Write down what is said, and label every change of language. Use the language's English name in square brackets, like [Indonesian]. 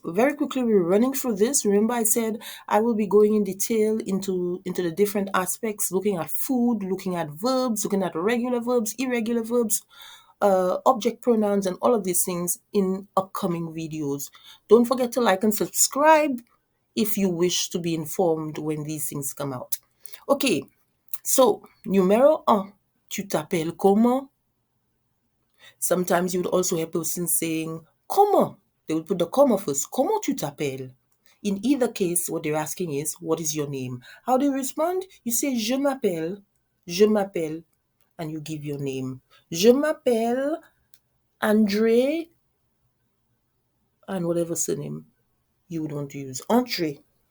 [English] Very quickly, we're running through this. Remember I said I will be going in detail into the different aspects, looking at food, looking at verbs, looking at regular verbs, irregular verbs, object pronouns, and all of these things in upcoming videos. Don't forget to like and subscribe if you wish to be informed when these things come out. Okay, so [French] numéro 1, tu t'appelles comment? [English] Sometimes you would also hear persons saying comment. They would put the comma first. [French] Comment tu t'appelles? [English] In either case, what they're asking is, what is your name? How do you respond? You say, [French] je m'appelle, [English] and you give your name. [French] Je m'appelle André, [English] and whatever surname you would want to use. André.